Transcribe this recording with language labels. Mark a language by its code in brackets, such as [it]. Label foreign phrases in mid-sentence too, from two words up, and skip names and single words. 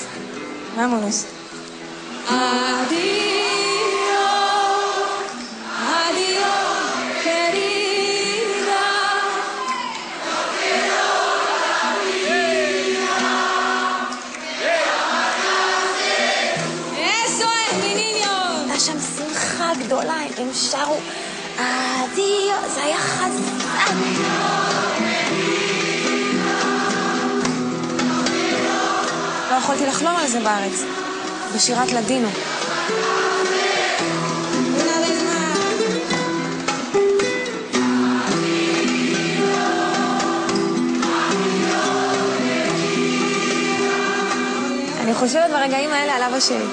[lad] Vámonos. Adiós, adiós, querida. No quiero la vida. [es] Eso es, mi niño. [he] הייתה שם שמחה גדולה, הם שרו אדיו, זה היה חזק. לא יכולתי לחלום על זה בארץ, בשירת לדינו. אני חושבת ברגעים האלה על אבא שלי.